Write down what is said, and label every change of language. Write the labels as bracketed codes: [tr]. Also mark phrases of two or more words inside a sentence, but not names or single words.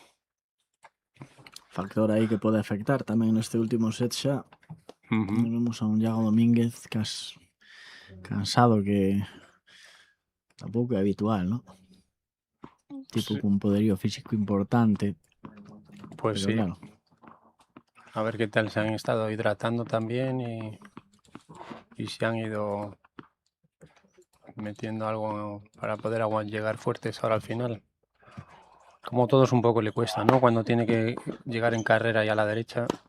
[gl] Factor aí que pode afectar tamén neste último set xa. Vemos a un Iago Domínguez cansado, que tampouco é habitual, ¿no? Tipo cun poderío físico importante. [es] Pues pero sí. Claro. A ver qué tal se han estado hidratando también y si han ido metiendo algo para poder llegar fuertes ahora al final. Como todos un poco le cuesta, ¿no? Cuando tiene que llegar en carrera y a la derecha.